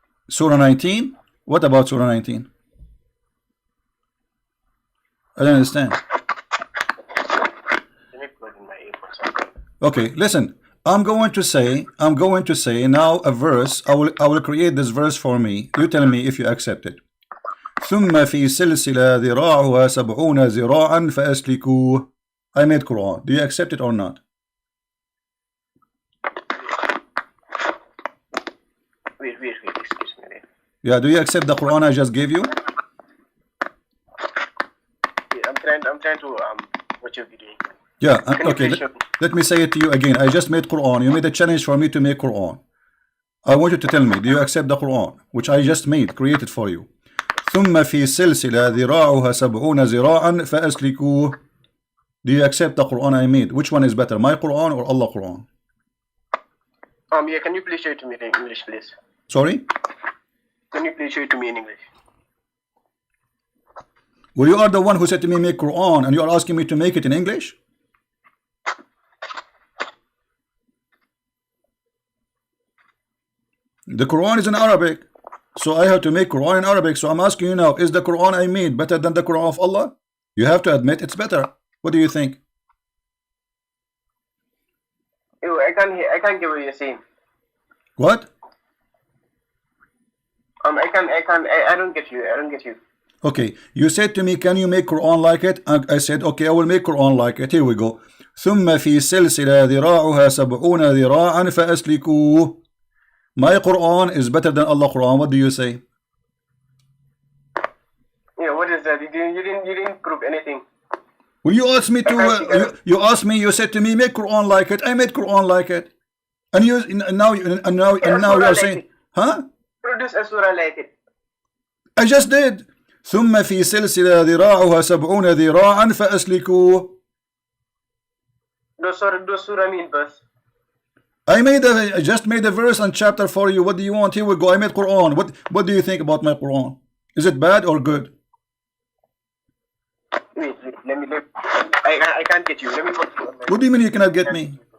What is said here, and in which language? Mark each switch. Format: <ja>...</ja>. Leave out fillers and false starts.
<en>Surah 19? What about Surah 19? I don't understand. Let me plug in my earphones. Okay, listen. I'm going to say now a verse. I will create this verse for me. You tell me if you accept it.</en> <ar>ثم في سلسلة ذراعها 70 ذراعا فأسلكوه.</ar> <en>I made Quran. Do you accept it or not? Wait, excuse me. Yeah, do you accept the Quran I just gave you? Yeah, I'm trying to what you're doing. Yeah, okay. Let me say it to you again. I just made Quran. You made a challenge for me to make Quran. I want you to tell me, do you accept the Quran which I just created for you?</en> <ar>ثم في سلسلة ذراعها 70 ذراعا فأسلكوه.</ar> <en>Do you accept the Quran I made? Which one is better, my Quran or Allah Quran? Yeah, can you please show it to me in English, please? Sorry? Can you please show it to me in English? Well, you are the one who said to me make Quran and you are asking me to make it in English? The Quran is in Arabic. So I have to make Quran in Arabic. So I'm asking you now, is the Quran I made better than the Quran of Allah? You have to admit it's better. What do you think? Ew, I can't get what you're saying. What? I don't get you. Okay, you said to me, can you make Quran like it? And I said, okay, I will make Quran like it. Here we go.</en> <ar>ثم في سلسلة ذراعها 70 ذراعا فأسلكوه.</ar> <en>My Quran is better than Allah Quran. What do you say? Yeah, what is that? You didn't prove anything. Well, you asked me to. You said to me, make Quran like it. I made Quran like it, and now you are saying, huh? Produce a surah like it. I just did.</en> <ar>ثم في سلسلة ذراعها 70 ذراعا فأسلكوه.</ar> <en>Those surah mean verse. I just made a verse and chapter for you. What do you want? Here we go. I made Quran. What do you think about my Quran? Is it bad or good? Wait, I can't get you. Let me go. What do you mean you cannot get me?</en>